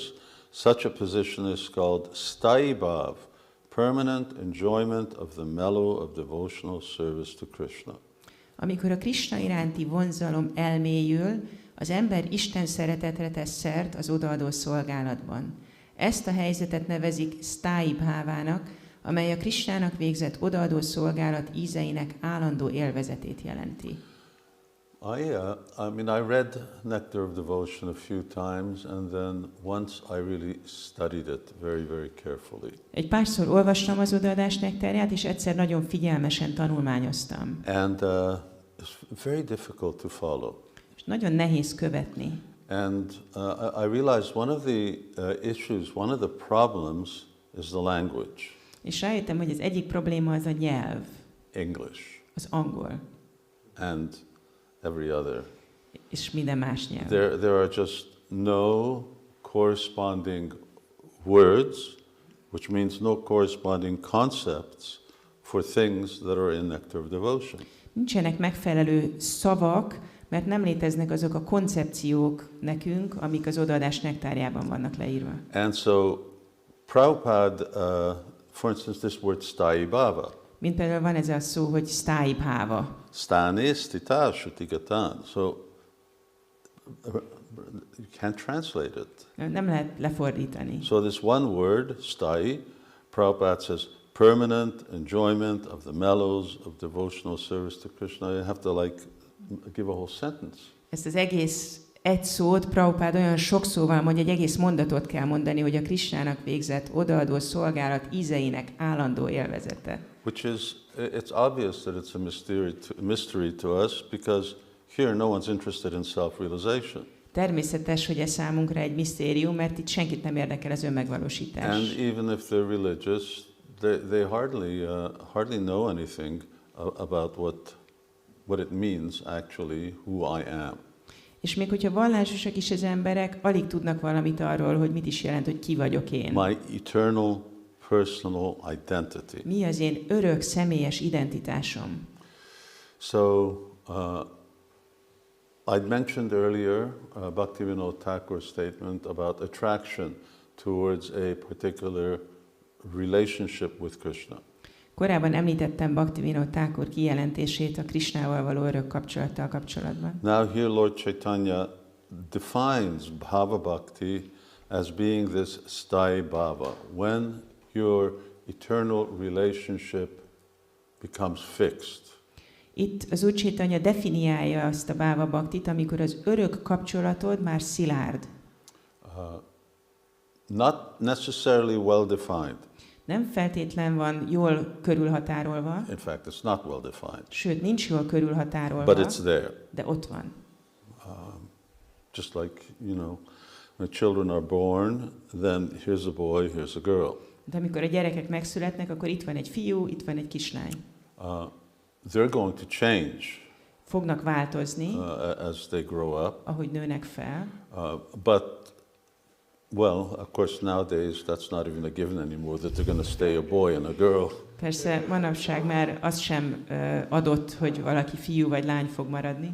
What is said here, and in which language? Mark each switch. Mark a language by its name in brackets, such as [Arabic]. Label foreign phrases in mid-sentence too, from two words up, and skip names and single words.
[English] Such a position is called [Sanskrit] Stai Bhav, [English] permanent enjoyment of the mellow of devotional service to Krishna. [Hungarian] Amikor a Krishna iránti vonzalom elmélyül, az ember Isten szeretetre tesz szert az odaadó szolgálatban. Ezt a helyzetet nevezik [Sanskrit] Stai Bhávának, [Hungarian] amely a Krishnának végzett odaadó szolgálat ízeinek állandó élvezetét jelenti. [English] I mean, I read Nectar of Devotion a few times, and then once I really studied it very, very carefully. [Hungarian] Egy párszor olvastam az odaadás nektárját, és egyszer nagyon figyelmesen tanulmányoztam. [English] And it's very difficult to follow. [Hungarian] És nagyon nehéz követni. [English] And I realized one of the issues, one of the problems is the language. [Hungarian] És rájöttem, hogy az egyik probléma az a nyelv. [English] English. [Hungarian] Az angol. [English] And every other. [Hungarian] És minden más nyelv. [English] There are just no corresponding words, which means no corresponding concepts for things that are in Nectar of Devotion. [Hungarian] Nincsenek megfelelő szavak, mert nem léteznek azok a koncepciók nekünk, amik az odaadás nektárjában vannak leírva. [English] And so Prabhupada, for instance, this word [Sanskrit] sthāyi bhava. [Hungarian] Mint például van ez a szó, hogy [Sanskrit] sthāyi bhava. Sthāne stitā shrutigatan. [English] So you can't translate it. [Hungarian] Nem lehet lefordítani. [English] So this one word, sthāyi, Prabhupada says, permanent enjoyment of the mellows of devotional service to Krishna. You have to give a whole sentence. [Hungarian] Ezt az egész egy szót Prabhupád olyan sok szóval mondja, egy egész mondatot kell mondani, hogy a Krisnának végzett odaadó szolgálat ízeinek állandó élvezete. [English] Which is, it's obvious that it's a mystery to us, because here no one's interested in self-realization. [Hungarian] Természetes, hogy ez számunkra egy misztérium, mert itt senkit nem érdekel az önmegvalósítás. [English] And even if they're religious, they hardly know anything about what it means actually, who I am. [Hungarian] És még hogyha vallásosak is az emberek, alig tudnak valamit arról, hogy mit is jelent, hogy ki vagyok én. [English] My eternal personal identity. [Hungarian] Mi az én örök személyes identitásom? [English] So, I'd mentioned earlier Bhaktivinoda Thakur's statement about attraction towards a particular relationship with Krishna. [Hungarian] Korábban említettem Bhaktivinoda Thakur kijelentését a Krishnával való örök kapcsolattal kapcsolatban. [English] Now here Lord Chaitanya defines [Sanskrit] bhava bhakti [English] as being this [Sanskrit] sthāyi bhava, [English] when your eternal relationship becomes fixed. [Hungarian] Itt az Úr Chaitanya definiálja azt a [Sanskrit] bhava bhaktit, [Hungarian] amikor az örök kapcsolatod már szilárd. [English] Not necessarily well defined. [Hungarian] Nem feltétlen van jól körülhatárolva. [English] In fact, it's not well defined. [Hungarian] Sőt, nincs jól körülhatárolva. [English] But it's there. [Hungarian] De ott van. [English] Just like, when children are born, then here's a boy, here's a girl. [Hungarian] De amikor a gyerekek megszületnek, akkor itt van egy fiú, itt van egy kislány. [English] They're going to change. [Hungarian] Fognak változni, [English] as they grow up. [Hungarian] Ahogy nőnek fel. [English] But well, of course, nowadays that's not even a given anymore, that they're going to stay a boy and a girl. [Hungarian] Persze, manapság már az sem adott, hogy valaki fiú vagy lány fog maradni.